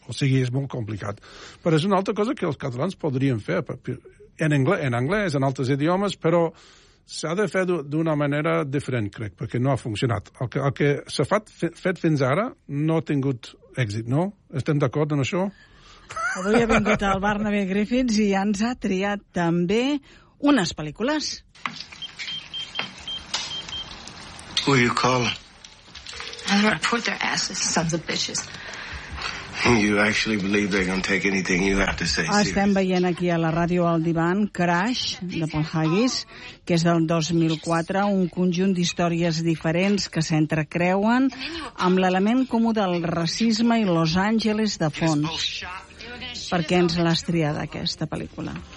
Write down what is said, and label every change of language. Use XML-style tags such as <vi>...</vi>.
<ca>O sigui, és molt complicat. Però és una altra cosa que els catalans podrien fer en anglès, en altres idiomes, però s'ha de fer d'una manera diferent, crec, perquè no ha funcionat. El que s'ha fet fins ara no ha tingut èxit, no? Estem d'acord en això? Avui ha vingut el Barnaby Griffiths i ens ha triat també unes pel·lícules.</ca> <en>Who are you calling? I'm gonna report their asses, sons of bitches. You actually believe they're going to take anything you have to say seriously.</en> <ca>Estem veient aquí a la ràdio al divan Crash, de Paul Haggis, que és del 2004, un conjunt d'històries diferents que s'entrecreuen amb l'element comú del racisme i Los Angeles de fons. Per què ens l'has triat, aquesta pel·lícula?</ca>